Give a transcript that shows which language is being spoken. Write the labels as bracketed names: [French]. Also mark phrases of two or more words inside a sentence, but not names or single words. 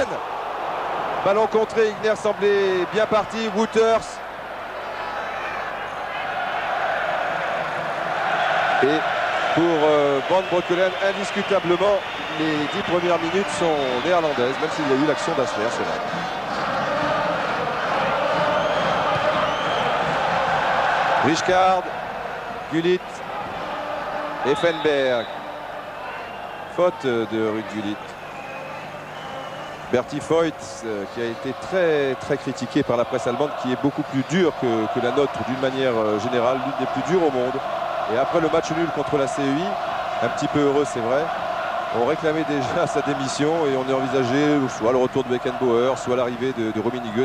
[French] Ballon contré, Igner semblait bien parti. Wouters. Et pour Van Breukelen, indiscutablement, les 10 premières minutes sont néerlandaises, même s'il y a eu l'action d'Hassler, c'est vrai. Rijkaard, Gullit, Effenberg. Faute de Ruud Gullit. Berti Voigt qui a été très critiqué par la presse allemande, qui est beaucoup plus dure que la nôtre d'une manière générale, l'une des plus dures au monde. Et après le match nul contre la CEI, un petit peu heureux c'est vrai, on réclamait déjà sa démission et on est envisagé soit le retour de Beckenbauer, soit l'arrivée de Rummenigge.